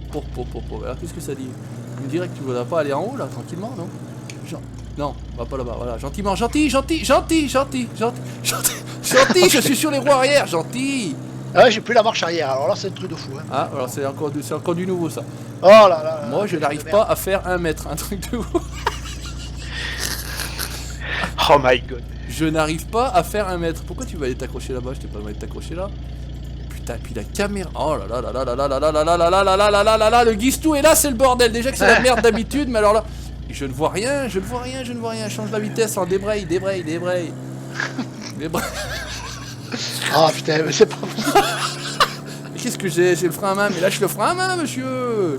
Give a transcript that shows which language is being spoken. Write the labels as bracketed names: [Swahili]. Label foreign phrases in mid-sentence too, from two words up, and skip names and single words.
[French] Alors qu'est-ce que ça dit? Il me dirait que tu voudrais pas aller en haut, là, tranquillement, non? Non, va pas là-bas, voilà, gentiment, gentil, je suis sur les roues arrière, gentil. Ah ouais, j'ai plus la marche arrière, alors là c'est un truc de fou. Hein. Ah, alors c'est encore du nouveau, ça. Oh là là là. Moi, je n'arrive pas à faire 1 mètre, un truc de ouf. [English] Oh my god. [French] Je n'arrive pas à faire 1 mètre. Pourquoi tu vas aller t'accrocher là-bas? Je t'ai pas demandé de t'accrocher là. Putain, puis la caméra. Oh là là là là là là là là là là là là là là là là là. Le Guistou est là, c'est le bordel. Déjà que c'est la merde d'habitude, mais alors là, je ne vois rien. Change la vitesse en débraye. Ah putain, mais c'est pas possible. Mais qu'est-ce que j'ai? J'ai le frein à main. Mais lâche le frein à main, monsieur.